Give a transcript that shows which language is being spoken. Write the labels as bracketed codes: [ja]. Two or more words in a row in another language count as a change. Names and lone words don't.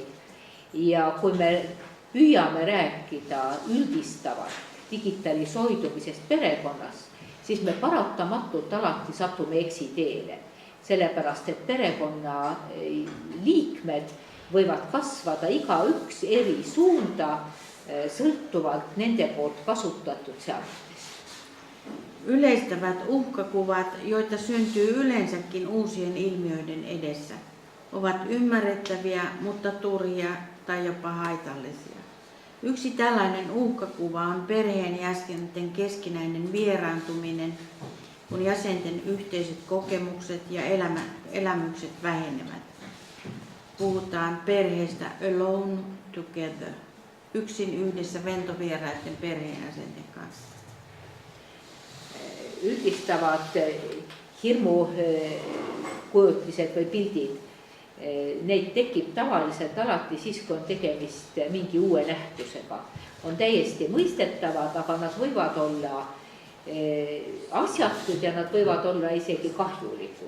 [et] Ja kui me püüame rääkida üldistavalt digitalisoidumisest perekonnas, siis me paratamatult alati satume eksiteele. Sellepärast, et perekonna liikmed võivad kasvada igaüks eri suunda sõltuvalt nende poolt kasutatud seadmetest. [fi] Yleistävät uhkakuvat, joita syntyy yleensäkin uusien ilmiöiden edessä, ovat ymmärrettäviä, mutta turhia tai jopa haitallisia. Yksi tällainen uhkakuva on perheenjäsenten keskinäinen vieraantuminen, kun jäsenten yhteiset kokemukset ja elämykset vähenevät. Puhutaan perheestä [en] alone together, [fi] yksin yhdessä ventovieraiden perheenjäsenten kanssa. [et] Üldistavat hirmukujutised või pildid, neid tekib tavaliselt alati siis, kui on tegemist mingi uue nähtusega. On täiesti mõistetavad, aga nad võivad olla asjatud ja nad võivad olla isegi kahjulikud.